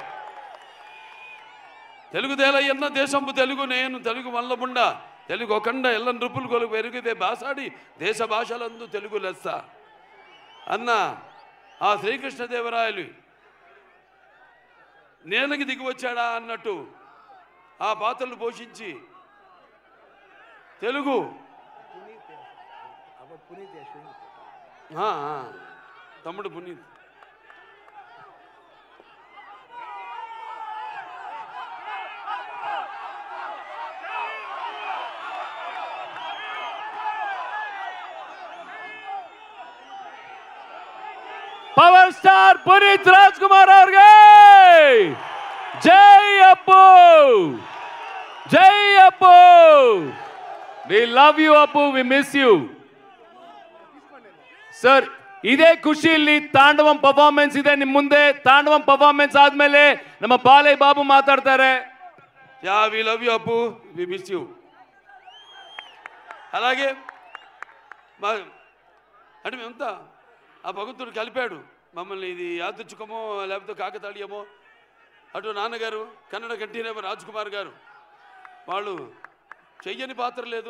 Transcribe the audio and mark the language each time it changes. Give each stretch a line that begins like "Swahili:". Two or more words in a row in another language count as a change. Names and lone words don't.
Telugu: తెలుగుదేలయ్యన్న దేశంపు తెలుగు నేను తెలుగు వల్లబుండ తెలుగు ఒకండ ఎల్లని రుపులు కొలుగు పెరిగితే బాసాడి దేశ భాషలందు తెలుగు లెస్స అన్న ఆ శ్రీకృష్ణదేవరాయలు నేలకి దిగి వచ్చాడా అన్నట్టు ఆ పాత్రలు పోషించి తెలుగు తమ్ముడు పునీత్
Kannada: ಪವರ್ ಸ್ಟಾರ್ ಪುನೀತ್ ರಾಜ್ಕುಮಾರ್ ಅವ್ರಿಗೆ ಜೈ ಅಪ್ಪು, ಜೈ ಅಪ್ಪು.
English: We love you Appu, we miss you sir.
Kannada: ಇದೇ ಖುಷಿಯಲ್ಲಿ ತಾಂಡವಂ ಪರ್ಫಾರ್ಮೆನ್ಸ್ ಇದೆ ನಿಮ್ಮ ಮುಂದೆ. ತಾಂಡವಂ ಪರ್ಫಾರ್ಮೆನ್ಸ್ ಆದ್ಮೇಲೆ ನಮ್ಮ ಬಾಲಯ್ಯ ಬಾಬು ಮಾತಾಡ್ತಾರೆ.
English: Yeah we love you Appu, we miss you.
Telugu: అలాగే అంటే మేమంతా ఆ భగవంతుడు కలిపాడు మమ్మల్ని. ఇది యాదృచ్ఛికమో లేకపోతే కాకతాళీయమో, అటు నాన్నగారు కన్నడ కంఠీరవ రాజ్ కుమార్ గారు వాళ్ళు చెయ్యని పాత్ర లేదు.